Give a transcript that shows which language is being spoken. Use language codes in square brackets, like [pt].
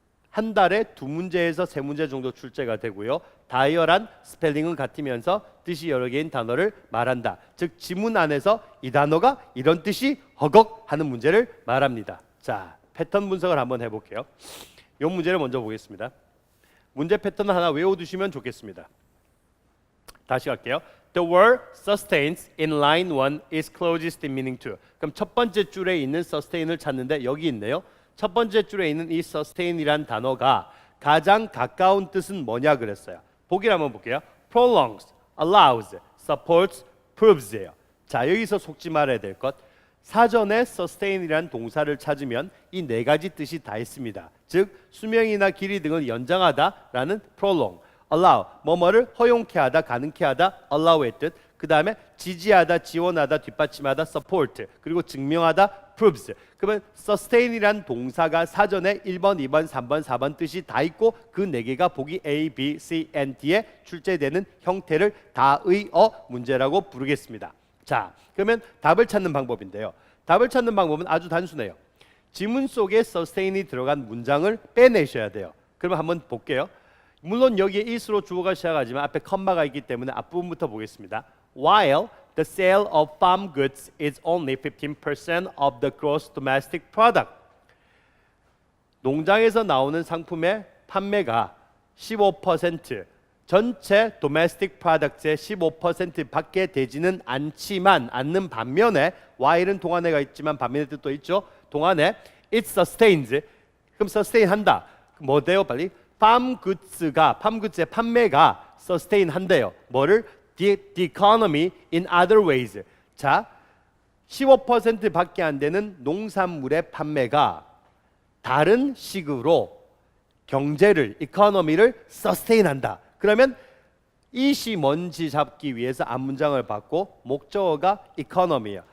[ko] 한 달에 2문제에서 3문제 정도 출제가 되고요. 다이어란 스펠링은 같으면서 뜻이 여러 개인 단어를 말한다. 즉 지문 안에서 이 단어가 이런 뜻이 허걱 하는 문제를 말합니다. 자, 패턴 분석을 한번 해볼게요. 이 문제를 먼저 보겠습니다. 문제 패턴 하나 외워두시면 좋겠습니다. 다시 갈게요. [en] The word sustains in line 1 is closest in meaning to. [ko] 그럼 첫 번째 줄에 있는 sustain을 찾는데 여기 있네요. 첫 번째 줄에 있는 이 sustain이란 단어가 가장 가까운 뜻은 뭐냐 그랬어요. 보기를 한번 볼게요. prolongs, allows, supports, proves 예요. 자, 여기서 속지 말아야 될 것, 사전에 sustain이란 동사를 찾으면 이 네 가지 뜻이 다 있습니다. 즉 수명이나 길이 등을 연장하다라는 prolong, allow, 뭐뭐를 허용케 하다, 가능케 하다, allow의 뜻. 그 다음에 지지하다, 지원하다, 뒷받침하다, support. 그리고 증명하다, proves. 그러면 sustain이란 동사가 사전에 1번, 2번, 3번, 4번 뜻이 다 있고 그 네 개가 보기 A, B, C, and D에 출제되는 형태를 다의어 문제라고 부르겠습니다. 자, 그러면 답을 찾는 방법인데요. 답을 찾는 방법은 아주 단순해요. 지문 속에 sustain이 들어간 문장을 빼내셔야 돼요. 그러면 한번 볼게요. 물론 여기에 is로 주어가 시작하지만 앞에 컴마가 있기 때문에 앞부분부터 보겠습니다. [en] While the sale of farm goods is only 15% of the gross domestic product. [ko] 농장에서 나오는 상품의 판매가 15%, 전체 domestic product의 15%밖에 되지는 않는 반면에 while은 동안에가 있지만 반면의 뜻도 있죠. 동안에 [en] it sustains. [ko] 그럼 sustain 한다. 뭐 돼요? 빨리. farm goods의 판매가 sustain 한대요. 뭐를? [en] The economy in other ways. [ko] 자, 15%밖에 안 되는 농산물의 판매가 다른 식으로 경제를, economy를 sustain 한다. 그러면 이시 뭔지 잡기 위해서 앞문장을 받고 목적어가 economy예요.